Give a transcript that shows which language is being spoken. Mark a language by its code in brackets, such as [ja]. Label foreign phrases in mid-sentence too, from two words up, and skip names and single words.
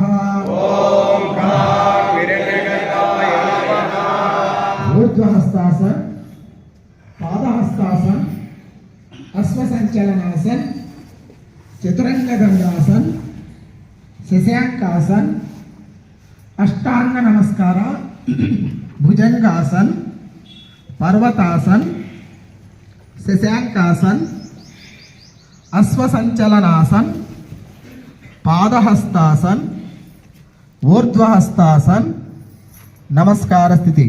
[sa] ఓం హ్రాం హిరణ్యగర్భాయ నమః ఊర్ధ్వహస్తాసన్ పాదహస్తాసన్ అశ్వసంచలనాసన్ చతురంగ దండాసన్ శశాంకాసన్ अष्टांग नमस्कार भुजंगासन पर्वतासन शशांकासन अश्वसंचलनासन पादहस्तासन ऊर्ध्वहस्तासन नमस्कार स्थिति